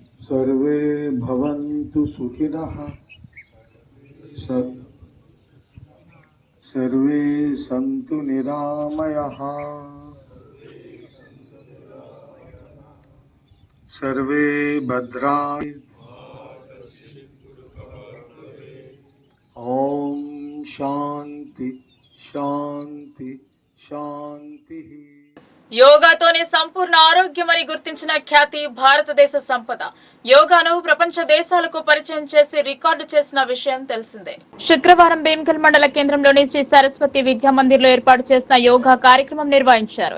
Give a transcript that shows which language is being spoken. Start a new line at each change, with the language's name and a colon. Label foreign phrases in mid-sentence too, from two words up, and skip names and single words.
Sanskrit: सर्वे भवन्तु सुखिनः सर्वे सन्तु निरामयाः सर्वे भद्राणि ओम शांति शांति शांति।
Telugu: యోగాతోనే సంపూర్ణ ఆరోగ్యమని గుర్తించిన ఖ్యాతి భారతదేశ సంపద. యోగాను ప్రపంచ దేశాలకు పరిచయం చేసి రికార్డు చేసిన విషయం తెలిసిందే. శుక్రవారం భీమ్గల్ మండల కేంద్రంలోని శ్రీ సరస్వతి విద్యా మందిర్ లో ఏర్పాటు చేసిన యోగా కార్యక్రమం నిర్వహించారు.